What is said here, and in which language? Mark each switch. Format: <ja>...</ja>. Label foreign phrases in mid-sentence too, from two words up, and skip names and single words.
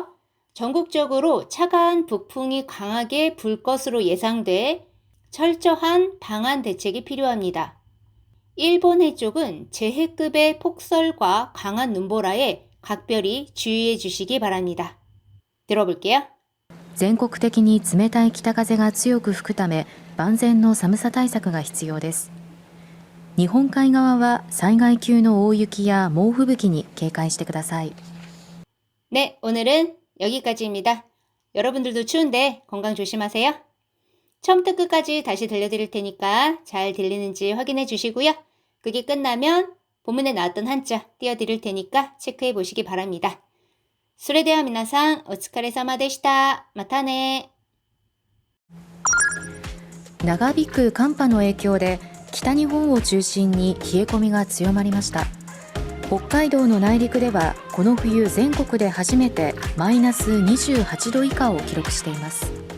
<ko>전국적으로 차가운 북풍이 강하게 불 것으로 예상돼 철저한 방한 대책이 필요합니다. 일본해 쪽은 재해급의 폭설과 강한 눈보라에 각별히 주의해 주시기 바랍니다. 들어볼게요.</ko> <ja>全国的に冷たい北風が強く吹くため、万全の寒さ対策が必要です。日本海側は災害級の大雪や猛吹雪に警戒してください。</ja> <ko>네, 오늘은 여기까지입니다. 여러분들도 추운데 건강 조심하세요. 처음부터 끝까지 다시 들려드릴 테니까 잘 들리는지 확인해 주시고요. 그게 끝나면 본문에 나왔던 한자 띄워드릴 테니까 체크해 보시기 바랍니다.</ko> <ja>それでは皆さん、お疲れ様でした。またね。長引く寒波の影響で北日本を中心に冷え込みが強まりました。北海道の内陸ではこの冬全国で初めてマイナス28度以下を記録しています。</ja>